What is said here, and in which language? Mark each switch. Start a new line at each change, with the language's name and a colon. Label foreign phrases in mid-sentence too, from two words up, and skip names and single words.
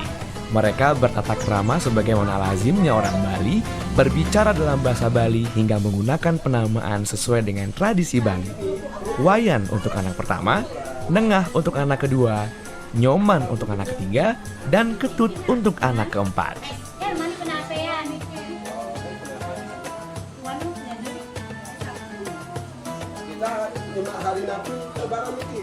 Indonesian: Mereka bertata krama sebagaimana lazimnya orang Bali, berbicara dalam bahasa Bali hingga menggunakan penamaan sesuai dengan tradisi Bali. Wayan untuk anak pertama, Nengah untuk anak kedua, Nyoman untuk anak ketiga, dan Ketut untuk anak keempat. Hari Nabi lebaran ini.